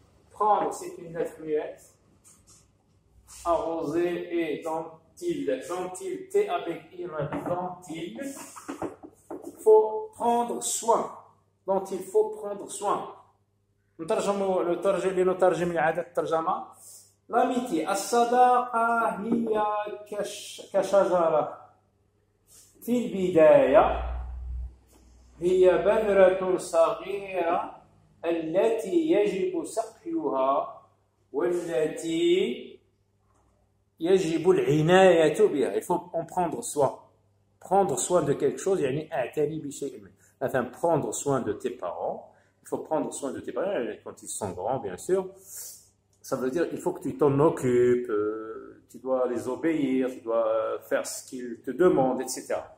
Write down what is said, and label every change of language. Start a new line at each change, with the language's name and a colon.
French: Prendre c'est une lettre muette. Arroser et dont-il, T avec il, dont-il faut prendre soin. Dont il faut prendre soin.
Arabic: لنترجم لإعادة الترجمة. L'amitié, الصداقة هي كشجرة في البداية هي بذرة صغيرة التي يجب سقيها والتي يجب العناية بها.
French: Il faut en prendre soin. Prendre soin de quelque chose,
Arabic: يعني أعتني بشيء.
French: Enfin, prendre soin de tes parents. Il faut prendre soin de tes parents quand ils sont grands, bien sûr. Ça veut dire qu'il faut que tu t'en occupes, tu dois les obéir, tu dois faire ce qu'ils te demandent, etc.